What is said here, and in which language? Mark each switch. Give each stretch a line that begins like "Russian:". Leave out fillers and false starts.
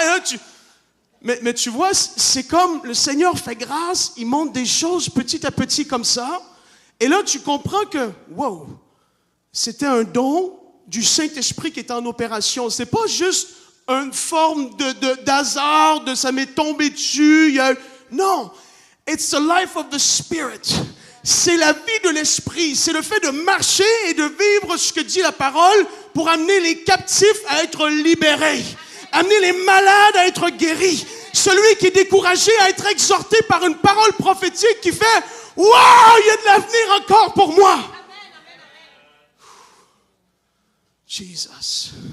French: Et là, mais tu vois, c'est comme le Seigneur fait grâce, il montre des choses petit à petit comme ça. Et là, tu comprends que, wow, c'était un don du Saint-Esprit qui est en opération. C'est pas juste une forme d'hasard, de ça m'est tombé dessus.
English: Non, it's the life of the Spirit.
French: C'est la vie de l'Esprit. C'est le fait de marcher et de vivre ce que dit la parole pour amener les captifs à être libérés. Amener les malades à être guéris. Celui qui est découragé à être exhorté par une parole prophétique qui fait « Wow, il y a de l'avenir encore pour moi! » Jesus.